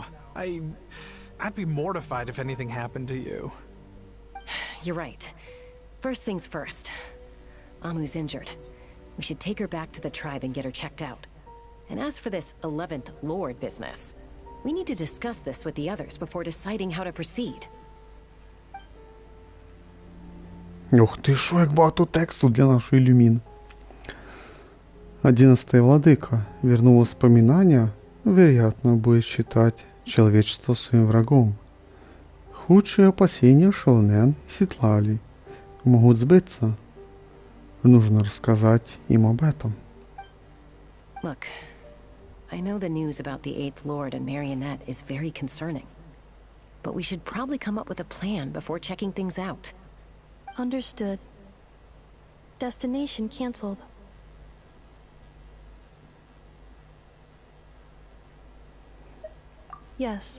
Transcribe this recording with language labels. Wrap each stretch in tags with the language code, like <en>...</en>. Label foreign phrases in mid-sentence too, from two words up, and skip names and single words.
<en>I'd be mortified if anything happened to you. You're right. First things first. Amu's injured. We should take her back to the tribe and get her checked out. And as for this 11th Lord business, we need to discuss this with the others before deciding how to proceed.</en> <uk>Ух ти, що як багато тексту для нашої Люмін.</uk> <ru>11-й владыка вернул воспоминания, вероятно, будет считать человечество своим врагом. Худшие опасения Шелнен и Ситлали могут сбыться. Нужно рассказать им об этом.</ru> <en>Look, I know the news about the 8th Lord and Marionette is very concerning. But we should probably come up with a plan before checking things out. Understood. Destination cancelled. Yes.</en>